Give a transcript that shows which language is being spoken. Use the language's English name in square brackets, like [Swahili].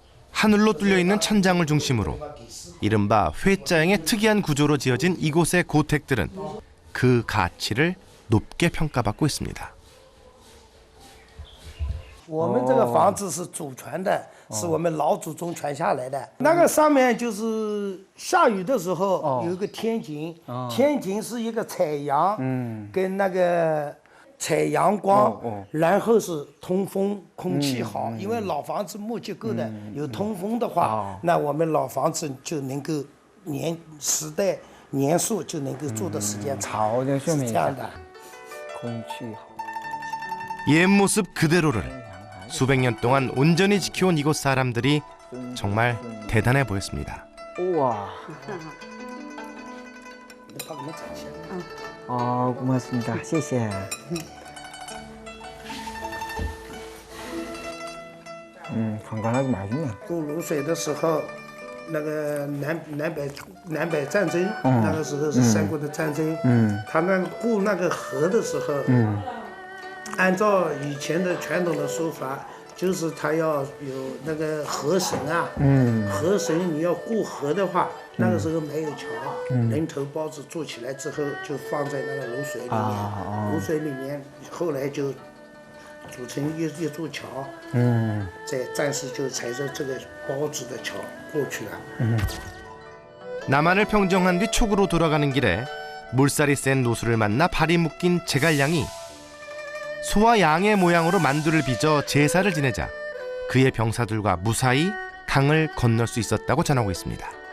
[Korean] 하늘로 뚫려있는 천장을 중심으로 이른바 회자형의 특이한 구조로 지어진 이곳의 고택들은 그 가치를 높게 평가받고 있습니다. [Chinese] 我们这个房子是祖传的，是我们老祖宗传下来的。那个上面就是下雨的时候有一个天井，天井是一个采阳，跟那个采阳光，然后是通风，空气好。因为老房子木结构的，有通风的话，那我们老房子就能够年数就能够住的时间长，是这样的。空气好。 [Korean] 옛 모습 그대로를 수백 년 동안 온전히 지켜온 이곳 사람들이 정말 대단해 보였습니다. 우와. 고맙습니다. [Chinese] 谢谢. [Korean] 건강하고 맛있네. [Chinese] 渡泸水的时候，那个南北战争，那个时候是三国的战争，他那个过那个河的时候，按照以前的传统的说法，就是他要有那个河神啊，河神你要过河的话，那个时候没有桥，人头包子做起来之后就放在那个卤水里面，卤水里面后来就组成一座桥，暂时就踩着这个包子的桥过去了。 [Korean] 남한을 평정한 뒤 촉으로 돌아가는 길에 물살이 센 노수를 만나 발이 묶인 제갈량이 소와 양의 모양으로 만두를 빚어 제사를 지내자 그의 병사들과 무사히 강을 건널 수 있었다고 전하고 있습니다.